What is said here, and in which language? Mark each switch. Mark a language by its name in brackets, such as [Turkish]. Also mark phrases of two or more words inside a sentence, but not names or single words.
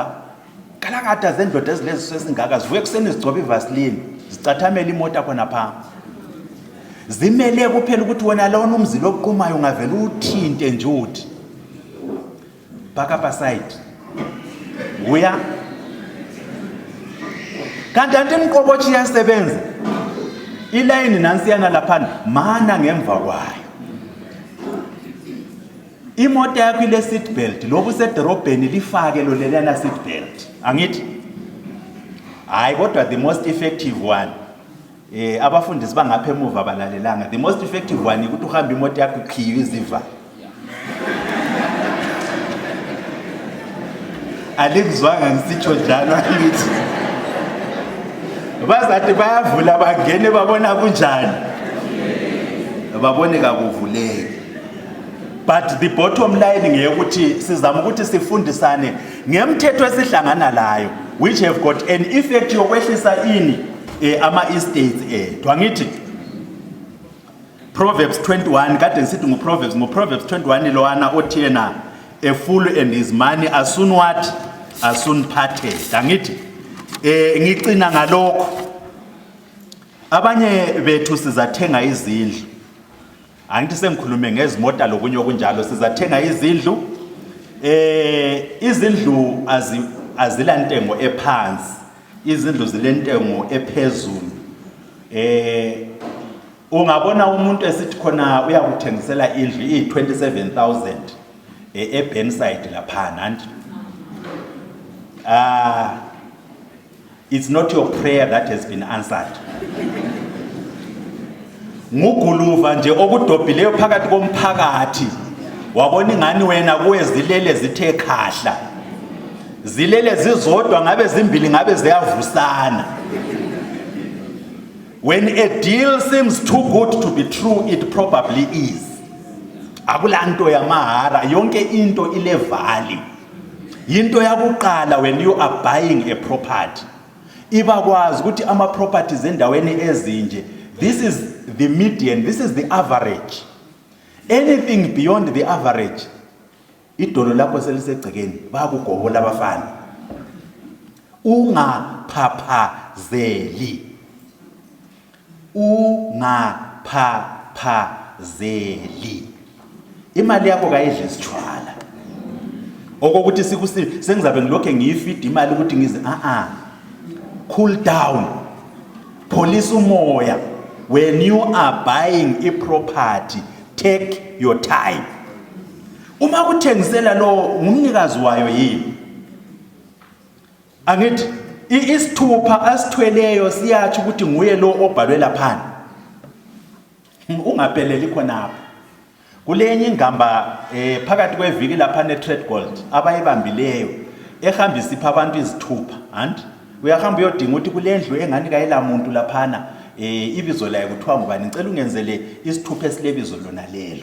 [North Ndebele] Kalakada zendoda ezilezi sesingaka zivuye kuseni zigcoba ivaseline, zicathamela imoto khona pha. Zimele kuphela ukuthi wena lona umzila oqumayo ungavela uthinte nje uthi. [English] Back up aside. [North Ndebele] Uya. Kanti imqobothi iyasebenza. Ilayini nansiyana laphana mana ngemva kwayo. Imoto yakho ile [English] seat belt, [North Ndebele] lobu sedorobheni lifake lo lelana [English] seat belt. [North Ndebele] Angithi? Hayi kodwa [English] the most effective one. [North Ndebele] Abafundisi bangapha emuva balalelanga. [English] The most effective one [North Ndebele] ukuthi uhamba imoto yakho iqhiwe iziva. Alikuzwanga ngisitsho njalo angithi. Bazathi bayavula bangene babona kunjani. Babone kakuvuleki. [English] But the bottom line [North Ndebele] ngeyokuthi sizama ukuthi sifundisane ngemthetho esihlangana layo [English] which have got an effect [North Ndebele] yokwehlisa ini ama estates ethu. Angithi Proverbs 21 kade ngisithi nguProverbs 21 lowana othi yena [English] a fool and his money as soon what? As soon parted. [North Ndebele] Angithi ngicina ngalokho abanye bethu sizathenga izindlu. Angithi sengikhulume ngezimota lokunye okunjalo sizathenga izindlu. Izindlu azila ntengo ephansi. Izindlu zilentengo ephezulu. Ungabona umuntu esithi khona uyakuthengisela indlu i27,000 eBenside laphana anti. [English] It's not your prayer that has been answered. [North Ndebele] Nguguluva nje okudobhileyo phakathi komphakathi wabona ingani wena kuwe zilele zithe khahla. Zilele zizodwa ngabe zimbili ngabe ziyavusana. [English] When a deal seems too good to be true, it probably is. [North Ndebele] Akulanto yamahara, yonke into ile value. Yinto yakuqala [English] when you are buying a property. [North Ndebele] Iba kwazi ukuthi ama properties endaweni ezinje. [English] This is the median, this is the average. Anything beyond the average, [North Ndebele] idolo lapho selisegcekeni bayakugobola abafana. Ungaphaphazeli. Imali yakho kayidle isitshwala. Okokuthi sengizabe ngilokho ngiyifeed imali ukuthi ngize [English] cool down. [North Ndebele] Police umoya. [English] When you are buying a property, take your time. [North Ndebele] Uma kuthengisela lo ngumnikazi wayo yini? Angithi isithupha asithweleyo siyathi ukuthi nguye lo obhalwe laphana. Ungapheleli khonapho. Kulenye ingamba phakathi kweviki lapha neTrade Gold abayibambileyo ehambisa ipha abantu izithupha, and uyahamba uyodinga ukuthi kulendlu engani kayela muntu laphana ibizo layo kuthiwa ngubani, ngicela ungenzele isithupha esilebizo lona lelo.